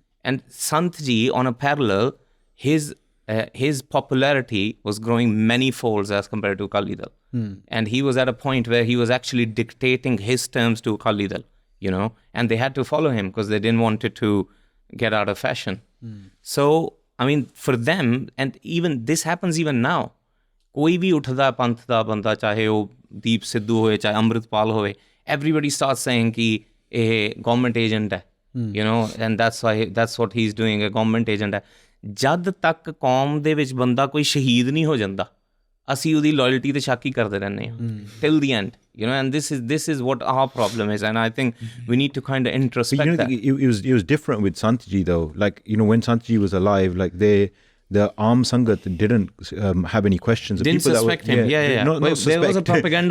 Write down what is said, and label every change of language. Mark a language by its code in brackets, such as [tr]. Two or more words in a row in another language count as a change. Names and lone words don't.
[en] And Sant Ji, on a parallel, his popularity was growing many folds as compared to Akali Dal. And he was at a point where he was actually dictating his terms to Akali Dal, and they had to follow him because they didn't want it to get out of fashion. So, I mean, for them, and even this happens even now, [pa] ਕੋਈ ਭੀ ਉੱਠਦਾ ਪੰਥ ਦਾ ਬੰਦਾ ਚਾਹੇ ਉਹ ਦੀਪ ਸਿੱਧੂ ਹੋਏ ਚਾਹੇ ਅੰਮ੍ਰਿਤਪਾਲ ਹੋਏ, [en] everybody starts saying [pa] ਕਿ ਇਹ [en] government agent है, and that's what he's doing, a government agent है. [pa] ਜਦ ਤੱਕ ਕੌਮ ਦੇ ਵਿੱਚ ਬੰਦਾ ਕੋਈ ਸ਼ਹੀਦ ਨਹੀਂ ਹੋ ਜਾਂਦਾ, ਅਸੀਂ ਉਹਦੀ loyalty ਤੇ ਸ਼ੱਕ ਹੀ ਕਰਦੇ ਰਹਿੰਦੇ ਹਾਂ [en] till the end, and this is what our problem is, and I think we need to kind of introspect that. It was different with Sant Ji though, like when Sant Ji was alive, like the Aam Sangat didn't have any questions. Didn't suspect him. Not there suspect. was a propaganda